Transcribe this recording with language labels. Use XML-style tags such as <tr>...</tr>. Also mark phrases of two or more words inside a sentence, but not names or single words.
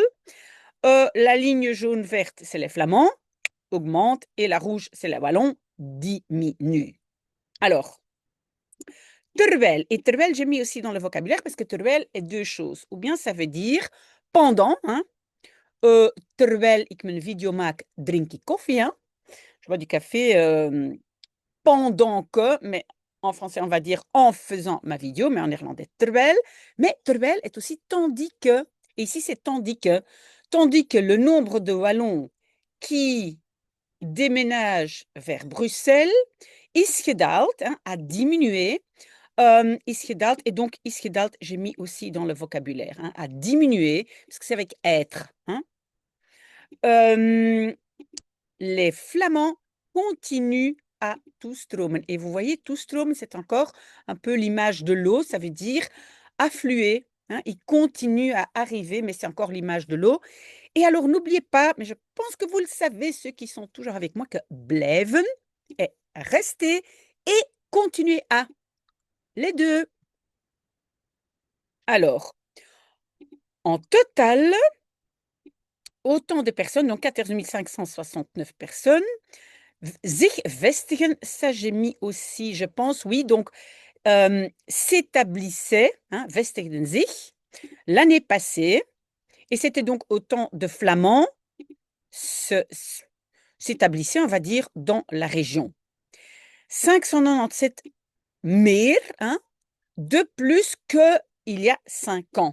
<fr>La ligne jaune-verte, c'est les Flamands, augmente, et la rouge, c'est les Wallons, diminue. Alors, terwijl, et terwijl, j'ai mis aussi dans le vocabulaire parce que terwijl est deux choses. Ou bien ça veut dire pendant, hein,</fr> <nl>terwijl ik mijn video maak, drink ik koffie, hein.</nl> <fr>Je bois du café pendant que, mais en français, on va dire en faisant ma vidéo, mais en néerlandais, terwijl. Mais terwijl est aussi tandis que. Et ici, c'est tandis que. Tandis que le nombre de Wallons qui déménagent vers Bruxelles</fr> <nl>is gedaald,</nl> <fr>hein, a diminué.</fr> <nl>Is gedaald,</nl> <fr>et donc</fr> <nl>is gedaald,</nl> <fr>j'ai mis aussi dans le vocabulaire, hein, a diminué, parce que c'est avec être. Hein. Les Flamands continuent à toestromen. Et vous voyez, toestromen, c'est encore un peu l'image de l'eau, ça veut dire affluer. Hein, ils continuent à arriver, mais c'est encore l'image de l'eau. Et alors, n'oubliez pas, mais je pense que vous le savez, ceux qui sont toujours avec moi, que blijven est rester et continuer à. Les deux. Alors, en total, autant de personnes, donc 14 569 personnes,</fr> <nl>zich vestigen,</nl> <fr>ça j'ai mis aussi, je pense, oui, donc s'établissaient, hein,</fr> <nl>vestigden zich,</nl> <fr>l'année passée, et c'était donc autant de Flamands s'établissaient, on va dire, dans la région. 597 meer, hein, de plus qu'il y a 5 ans.</fr>